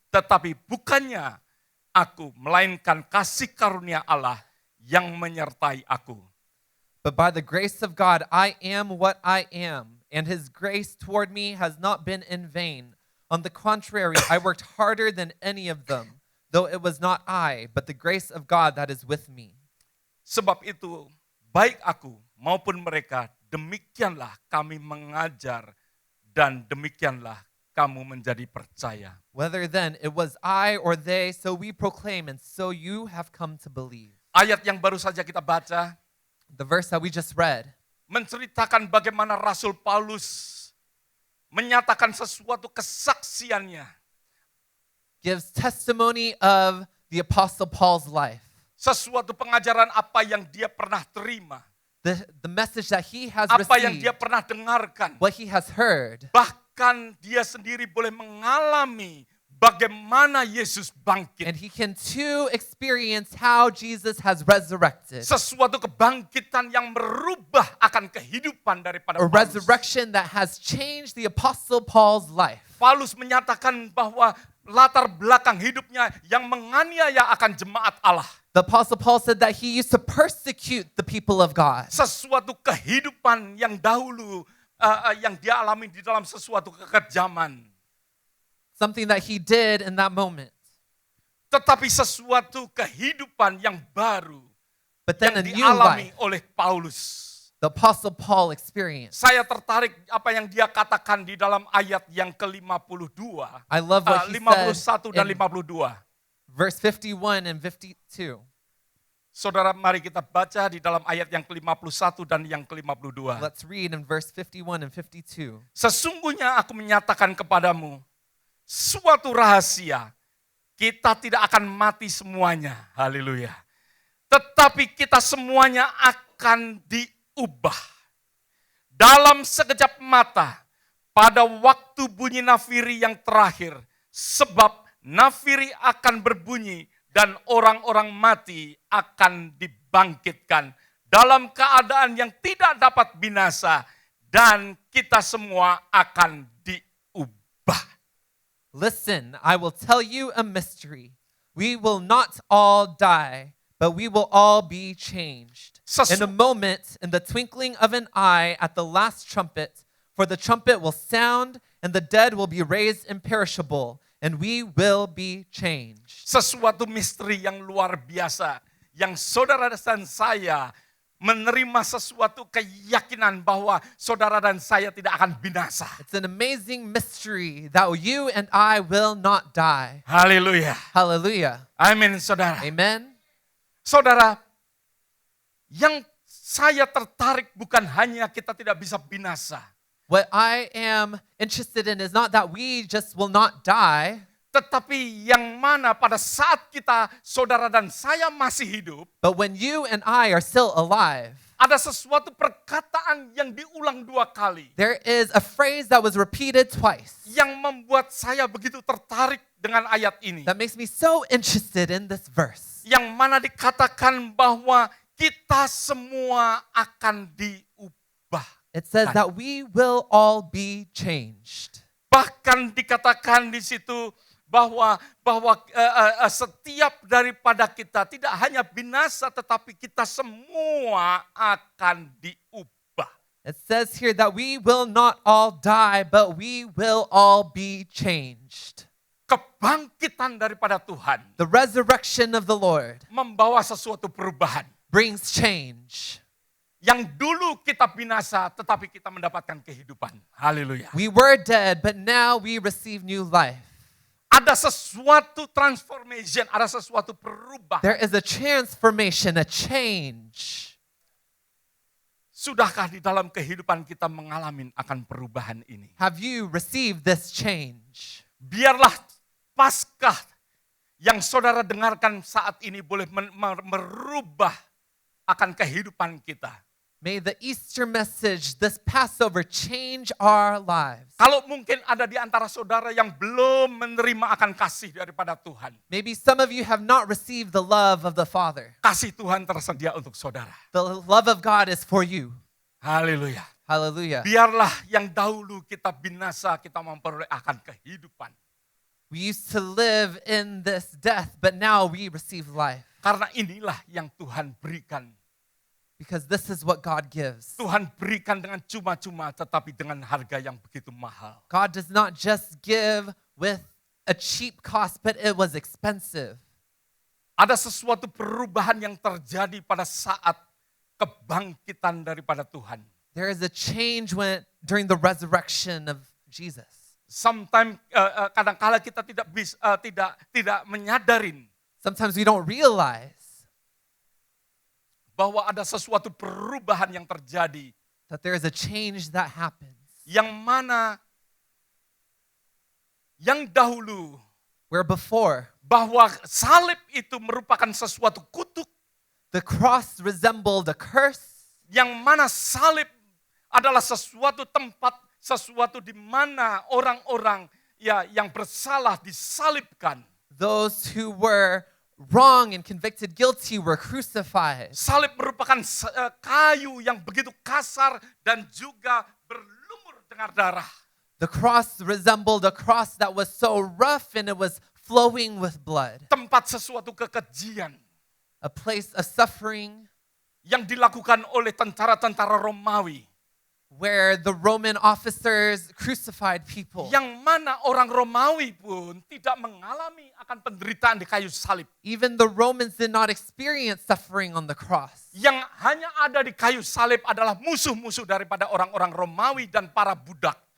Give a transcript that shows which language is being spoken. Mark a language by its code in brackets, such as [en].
[id] Tetapi bukannya aku, melainkan kasih karunia Allah yang menyertai aku. [en] But by the grace of God, I am what I am, and his grace toward me has not been in vain. On the contrary, I worked harder than any of them, though it was not I, but the grace of God that is with me. [id] Sebab itu, baik aku maupun mereka, demikianlah kami mengajar dan demikianlah kamu menjadi percaya. [en] Whether then it was I or they, so we proclaim, and so you have come to believe. [id] Ayat yang baru saja kita baca [en] The verse that we just read [id] menceritakan bagaimana Rasul Paulus menyatakan sesuatu kesaksiannya. [en] gives testimony of the Apostle Paul's life. [id] Sesuatu pengajaran apa yang dia pernah terima. [en] The message that he has [id] Apa yang dia [en] received, [id] pernah dengarkan. [en] what he has heard. [id] Bahkan dia sendiri boleh mengalami bagaimana Yesus bangkit. [en] And he can too experience how Jesus has resurrected. [id] Sesuatu kebangkitan yang merubah akan kehidupan daripada [en] A [id] Paulus. [en] resurrection that has changed the Apostle Paul's life. [id] Paulus menyatakan bahwa latar belakang hidupnya yang menganiaya akan jemaat Allah. [en] The Apostle Paul said that he used to persecute the people of God. [id] Sesuatu kehidupan yang dahulu yang dia alami di dalam sesuatu kekejaman. [en] Something that he did in that moment. [id] Tetapi sesuatu kehidupan yang baru [en] But then a [id] yang [en] new [id] dialami [en] life, [id] oleh Paulus. [en] the Apostle Paul experienced. [id] Saya tertarik apa yang dia katakan di dalam ayat yang ke-52. [en] I love what he [id] 51 [en] said [id] dan [en] in [id] 52. [en] verse 51 and 52. [id] Saudara, mari kita baca di dalam ayat yang ke-51 dan yang ke-52. [en] Let's read in verse 51 and 52. [id] Sesungguhnya aku menyatakan kepadamu suatu rahasia. Kita tidak akan mati semuanya. Haleluya. Tetapi kita semuanya akan diubah. Dalam sekejap mata, pada waktu bunyi nafiri yang terakhir. Sebab nafiri akan berbunyi dan orang-orang mati akan dibangkitkan dalam keadaan yang tidak dapat binasa, dan kita semua akan diubah. [en] Listen, I will tell you a mystery. We will not all die, but we will all be changed. In a moment, in the twinkling of an eye, at the last trumpet, for the trumpet will sound, and the dead will be raised imperishable, and we will be changed. [id] Sesuatu misteri yang luar biasa, yang saudara dan saya menerima sesuatu keyakinan bahwa saudara dan saya tidak akan binasa. [en] It's an amazing mystery that you and I will not die. [id] Haleluya. [en] Hallelujah. [id] Amin, saudara. [en] Amen. [id] Saudara, yang saya tertarik bukan hanya kita tidak bisa binasa, [en] What I am interested in is not that we just will not die, [id] tetapi yang mana pada saat kita, saudara dan saya masih hidup, [en] but when you and I are still alive, [id] ada sesuatu perkataan yang diulang 2 kali, [en] there is a phrase that was repeated twice [id] yang membuat saya begitu tertarik dengan ayat ini. [en] that makes me so interested in this verse. [id] Yang mana dikatakan bahwa kita semua akan diubah. [en] It says that we will all be changed. [id] Bahkan dikatakan di situ bahwa setiap daripada kita tidak hanya binasa, tetapi kita semua akan diubah. [en] It says here that we will not all die, but we will all be changed. [id] Kebangkitan daripada Tuhan [en] The resurrection of the Lord [id] membawa sesuatu perubahan. [en] brings change. [id] Yang dulu kita binasa, tetapi kita mendapatkan kehidupan. Haleluya. [en] We were dead, but now we receive new life. [id] Ada sesuatu transformation, ada sesuatu perubahan. [en] There is a transformation, a change. [id] Sudahkah di dalam kehidupan kita mengalami akan perubahan ini? [en] Have you received this change? [id] Biarlah Paskah yang saudara dengarkan saat ini boleh merubah akan kehidupan kita. [en] May the Easter message, this Passover, change our lives. [id] Kalau mungkin ada di antara saudara yang belum menerima akan kasih daripada Tuhan, [en] Maybe some of you have not received the love of the Father. [id] kasih Tuhan tersedia untuk saudara. [en] The love of God is for you. [id] Haleluya. [en] Hallelujah. [id] Biarlah yang dahulu kita binasa, kita memperoleh akan kehidupan. [en] We used to live in this death, but now we receive life. [id] Karena inilah yang Tuhan berikan. [en] Because this is what God gives. [id] Tuhan berikan dengan cuma-cuma, tetapi dengan harga yang begitu mahal. [en] God does not just give with a cheap cost, but it was expensive. [id] Ada sesuatu perubahan yang terjadi pada saat kebangkitan daripada Tuhan. [en] There is a change during the resurrection of Jesus. Sometimes [id] kadang-kala kita tidak menyadarin [en] Sometimes we don't realize [id] bahwa ada sesuatu perubahan yang terjadi, [en] that there is a change that happens. [id] yang mana yang dahulu [en] Where before, [id] bahwa salib itu merupakan sesuatu kutuk, [en] the cross resembled a curse, [id] yang mana salib adalah sesuatu tempat, sesuatu di mana orang-orang yang bersalah disalibkan. [en] those who were wrong and convicted guilty were crucified. [id] Salib merupakan kayu yang begitu kasar dan juga berlumur dengan darah. [en] The cross resembled a cross that was so rough and it was flowing with blood. [id] Tempat sesuatu kekejian [en] A place of suffering [id] yang dilakukan oleh tentara-tentara Romawi. [en] where the Roman officers crucified people. [id] Yang mana orang Romawi pun tidak mengalami akan penderitaan di kayu salib. [en] Even the Romans did not experience suffering on the cross. [id] Yang hanya ada di kayu salib adalah musuh-musuh daripada orang-orang Romawi dan para budak.